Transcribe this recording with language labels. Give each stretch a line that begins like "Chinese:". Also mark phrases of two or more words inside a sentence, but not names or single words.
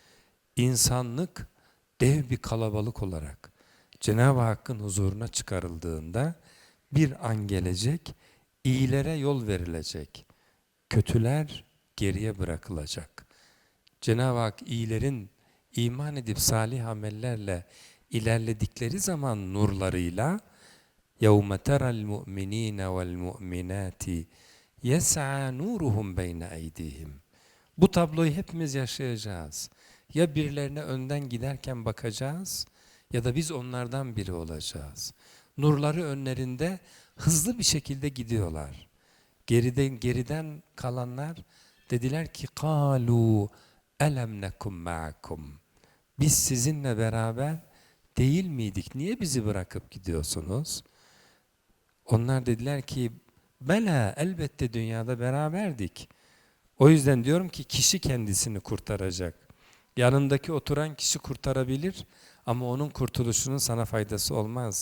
Turkish: İnsanlık dev bir kalabalık olarak Cenab-ı Hakk'ın huzuruna çıkarıldığında bir an gelecek, iyilere yol verilecek, kötüler geriye bırakılacak. Cenab-ı Hak iyilerin iman edip salih amellerle ilerledikleri zaman nurlarıyla
Arabic: يَوْمَ تَرَى الْمُؤْمِنِينَ وَالْمُؤْمِنَاتِ يَسْعَى نُورُهُمْ بَيْنَ اَيْدِيهِمْ.
Turkish: Bu tabloyu hepimiz yaşayacağız. Ya birilerine önden giderken bakacağız ya da biz onlardan biri olacağız. Nurları önlerinde hızlı bir şekilde gidiyorlar. Geriden kalanlar dediler ki
Arabic: قَالُوا أَلَمْ نَكُمْ مَعَكُمْ.
Turkish: Biz sizinle beraber değil miydik? Niye bizi bırakıp gidiyorsunuz? Onlar dediler ki bela elbette dünyada beraberdik. O yüzden diyorum ki kişi kendisini kurtaracak. Yanındaki oturan kişi kurtarabilir ama onun kurtuluşunun sana faydası olmaz.